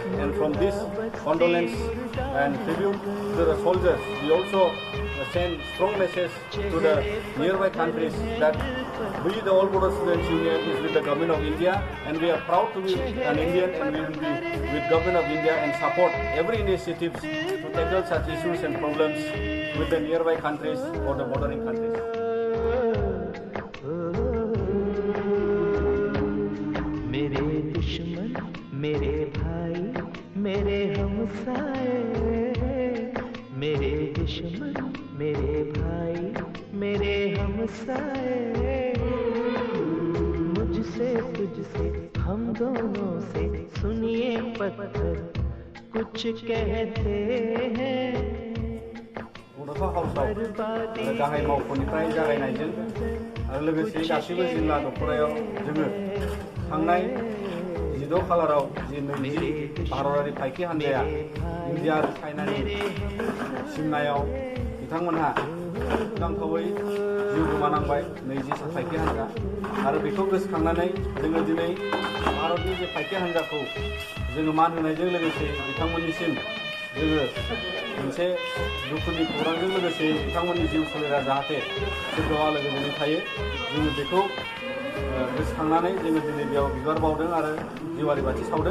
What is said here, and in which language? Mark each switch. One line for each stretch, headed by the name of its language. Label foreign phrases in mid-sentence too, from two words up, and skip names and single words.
English: And from this condolence and tribute to the soldiers, we also send strong message to the nearby countries that we, the All Border Students Union, is with the government of India, and we are proud to be an Indian, and we will be with government of India and support every initiative to tackle such issues and problems with the nearby countries or the bordering countries.
Hindi: मेरे दुश्मन मेरे भाई मेरे हमसाए, मेरे दुश्मन मेरे भाई मेरे हमसाए, मुझसे तुझसे हम दोनों से सुनिए पत्थर कुछ कहते हैं।
Bodo: गाहाय मावख'निफ्राय जागायनायजों आरो लोगोसे गासैबो जिल्ला दख'रायाव जोङो थांनाय 12 खालाराव जि 20 भारतारि फायखि हान्जाया इन्डिया आरो चाइनानि सिमनायाव बिथांमोनहा दुखुनांथावै जिउ गोमानांबाय 20 फायखि हान्जा, आरो बेखौ गोसोखांनानै जोङो दिनै भारतनि जे फायखि हान्जाखौ जोङो मान होनायजों लोगोसे बिथांमोननिसिम जोङो मोनसे दुखुनि खौरांजों लोगोसे बिथांमोननि जिउ सोलेरा जाहाथे सोरगोआव आलो गोजोनै थायो, जोङो बेखौ गोसोखांनानै जोङो दिनै बेयाव बिबार बावदों आरो जेवारि बाथि सावदों।